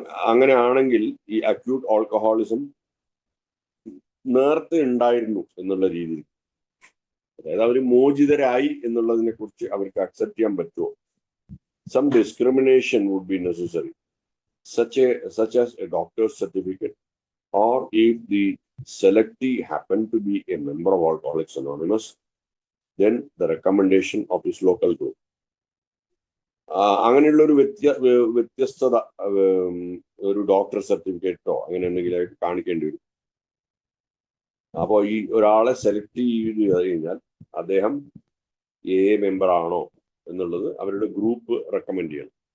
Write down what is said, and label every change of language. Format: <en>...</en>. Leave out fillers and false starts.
<ml>അങ്ങനെയാണെങ്കിൽ ഈ acute alcoholism നേരത്തെ ഉണ്ടായിരുന്നു എന്നുള്ള രീതിയിൽ, അതായത് അവർ മോചിതരായി എന്നുള്ളതിനെ കുറിച്ച് അവർക്ക് അക്സെപ്റ്റ് ചെയ്യാൻ പറ്റുമോ?</ml> <en>Some discrimination would be necessary, such as a doctor's certificate, or if the selectee happened to be a member of Alcoholics Anonymous, then the recommendation of his local group.</en> <ml>അങ്ങനെയുള്ള ഒരു വ്യത്യസ്തത ഒരു ഡോക്ടർ സർട്ടിഫിക്കറ്റോ അങ്ങനെ എന്തെങ്കിലുമായിട്ട് കാണിക്കേണ്ടി വരും. അപ്പോൾ ഈ ഒരാളെ സെലക്ട് ചെയ്ത് കഴിഞ്ഞാൽ അദ്ദേഹം മെമ്പർ ആണോ എന്നുള്ളത് അവരുടെ ഗ്രൂപ്പ് റെക്കമെൻഡ് ചെയ്യണം.</ml>